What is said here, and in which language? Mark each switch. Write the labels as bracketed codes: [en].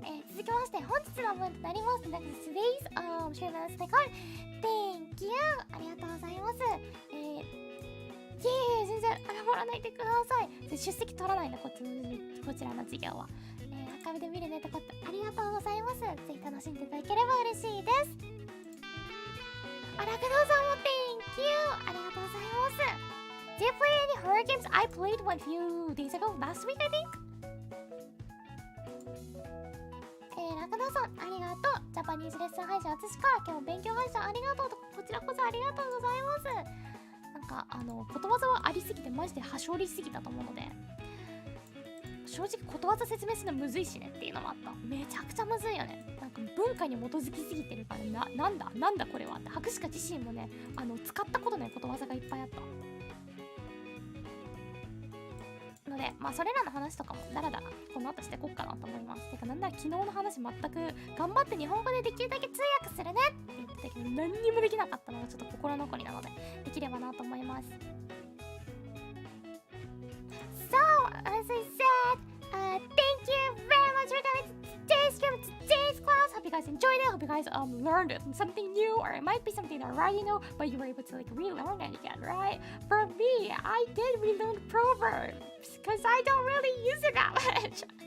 [ja] 続きまして本日の分となります。 [en] Today's stream is like Thank you [ja] ありがとうございます。全然謝らないでください。出席取らないんだこちらの授業は。アーカイブで見るねってことありがとうございます。ぜひ楽しんでいただければ嬉しいです。あらくどうさんも [en] Thank you [ja] ありがとうございます。 [en] Do you play any horror games? I played one few days ago, last week I think. [ja] ラクダさんありがとう。ジャパニーズレッスン配信私か今日も勉強配信ありがとうとこちらこそありがとうございます。なんかことわざはありすぎてマジではしょりすぎたと思うので正直ことわざ説明するのむずいしねっていうのもあった。めちゃくちゃむずいよね。なんか文化に基づきすぎてるからなんだこれはって博士課自身もね使ったことないことわざがいっぱいあったので、まあそれらの話とかもだらだらこの後してこっかなと思います。てかなんなら昨日の話全く頑張って日本語でできるだけ通訳するねって言ってたけど何にもできなかったのがちょっと心残りなのでできればなと思います。 [en] So, as I said, thank you very much for coming to today's stream, today's class. Hope you guys enjoyed it. Hope you guys learned something new, or it might be something that I already know, but you were able to like relearn it again, right? For me, I did relearn proverbs because I don't really use it that much.